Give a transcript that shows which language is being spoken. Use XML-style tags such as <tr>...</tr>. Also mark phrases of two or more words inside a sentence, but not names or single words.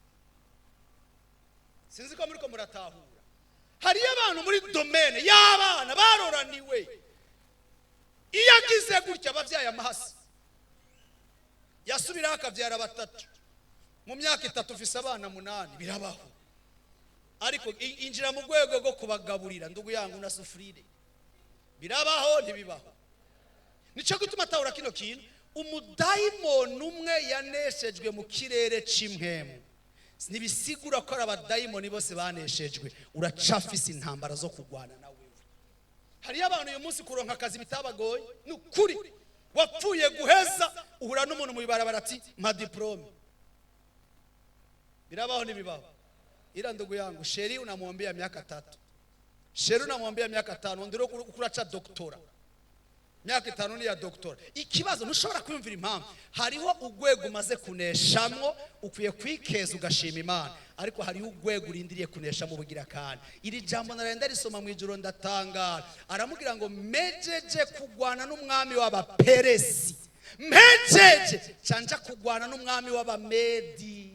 <rn>Sinzi ko muri ko muratahura. Hari abantu muri domaine y'abana baroraniwe, iyo agize gutya abavyaye amahasi yasubira akavyara batatu, mu myaka 3 ufise abana 8, birabaho. Ariko injira mu rwego rwo kubagaburira</rn> <sw>ndugu yangu na sufurire,</sw> <rn>birabaho ntibibaho. Nico gutuma atahura kino kintu, umudayimoni umwe yaneshejwe mu kirere c'imwemu. Nibisigura ko abadayimoni bose baneshejwe, uracafise intambara zo kugwana na wewe. Hari abantu uyu munsi kuronka akazi bitabagoye, n'ukuri wapfuye guheza uhura n'umuntu mu bibarabara ati mpa diplome. Birabaho nibibaho.</rn> <sw>Ila ndugu yangu, sheri unamwambia miaka 3, sheri unamwambia miaka 5, ndiro kuracha doktora.</sw> <rn>myaka 5 ni ya doctor. Ikibazo ntushobora kwiyumvira impamvu hariho ugwego umaze kuneshamwo ukwiye kwikeza ugashima Imana, ariko hariho ugwego urindiriye kunesha mu bugira kandi. Iri jambo narenda risoma mu ijuru ndatangara, aramubwira ngo mejeje kugwana n'umwami w'abaperesi, mejeje canja kugwana n'umwami w'abamedi.</rn>